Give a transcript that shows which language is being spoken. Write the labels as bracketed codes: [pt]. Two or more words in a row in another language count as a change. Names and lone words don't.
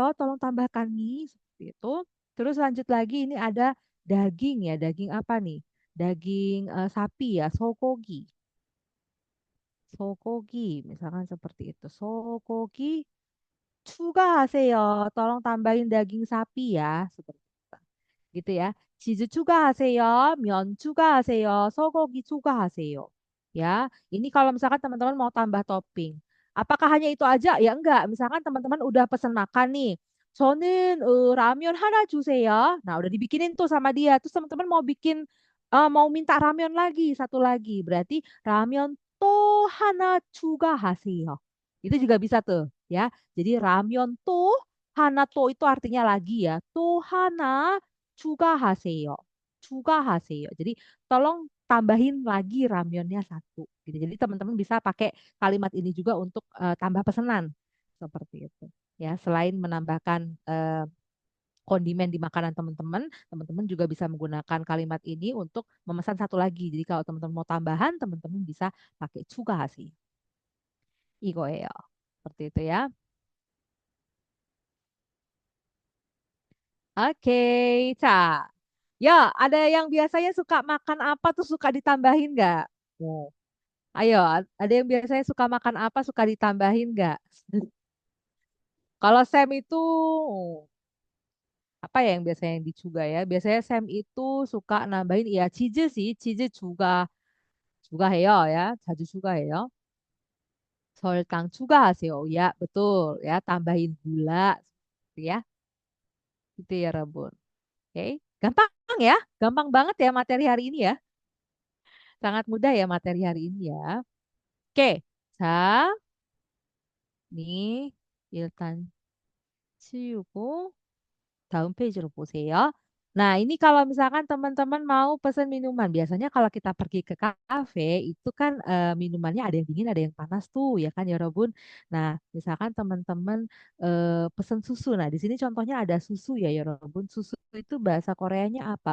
[id] Tolong tambahkan mie seperti itu. Terus lanjut lagi ini ada daging ya. Daging apa nih? Daging sapi ya, sogogi. Sogogi, misalkan seperti itu. [ko] Sogogi 추가하세요. [id] Tolong tambahin daging sapi ya, seperti itu. Gitu ya. [ko] 치즈 추가하세요. 면 추가하세요. 소고기 추가하세요. [id] Ya, ini kalau misalkan teman-teman mau tambah topping. Apakah hanya itu aja? Ya enggak. Misalkan teman-teman udah pesan makan nih. [ko] 저는 라면 하나 주세요. [id] Nah, udah dibikinin tuh sama dia. Terus teman-teman mau bikin mau minta ramen lagi satu lagi. Berarti ramen [ko] 또 하나 추가하세요. [id] Itu juga bisa tuh ya. Jadi ramyeon [ko] 또 하나 또 [id] itu artinya lagi ya. [ko] 또 하나 추가하세요. 추가하세요. [id] Jadi tolong tambahin lagi ramyonnya satu. Gitu. Jadi teman-teman bisa pakai kalimat ini juga untuk tambah pesanan seperti itu. Ya, selain menambahkan kondimen di makanan teman-teman, teman-teman juga bisa menggunakan kalimat ini untuk memesan satu lagi. Jadi kalau teman-teman mau tambahan, teman-teman bisa pakai 추가하세요. [ko] 이거예요. [id] Seperti itu ya. Oke, Ca. Ya, ada yang biasanya suka makan apa tuh suka ditambahin nggak? Oh. Ayo, ada yang biasanya suka makan apa suka ditambahin nggak? Kalau Sam itu apa ya yang biasanya yang dicuga ya? Biasanya Sam itu suka nambahin ya cheese sih, cheese juga heyo ya, [ko] 자주 추가해요. 설탕 추가하세요. [id] Ya, betul ya, tambahin gula gitu ya. Gitu ya, Rebun. Oke, gampang ya, gampang banget ya materi hari ini ya. Sangat mudah ya materi hari ini ya. Oke, [ko] 자, 니 일단 치우고 다음 페이지로 보세요. [id] Nah, ini kalau misalkan teman-teman mau pesan minuman, biasanya kalau kita pergi ke kafe itu kan minumannya ada yang dingin, ada yang panas tuh, ya kan ya Robun. Nah, misalkan teman-teman pesan susu. Nah, di sini contohnya ada susu ya ya Robun. Susu itu bahasa Koreanya apa?